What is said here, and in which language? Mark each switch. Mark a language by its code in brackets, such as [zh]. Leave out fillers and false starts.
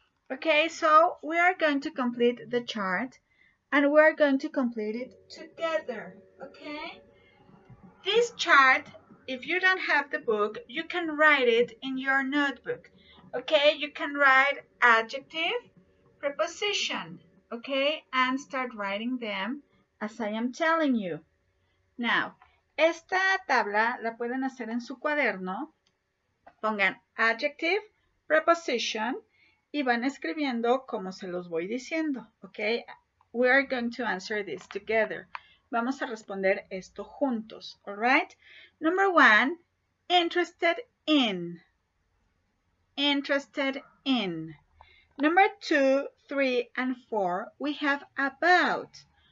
[en] Okay, so we are going to complete the chart and we're going to complete it together, okay? This chart, if you don't have the book, you can write it in your notebook, okay? You can write adjective, preposition, okay? And start writing them as I am telling you. [es] Now, esta tabla la pueden hacer en su cuaderno. Pongan adjective, preposition y van escribiendo como se los voy diciendo, ¿ok? [en] We are going to answer this together. [es] Vamos a responder esto juntos, [en] all right? Number 1, interested in. Interested in. Number 2, 3, and 4, we have about.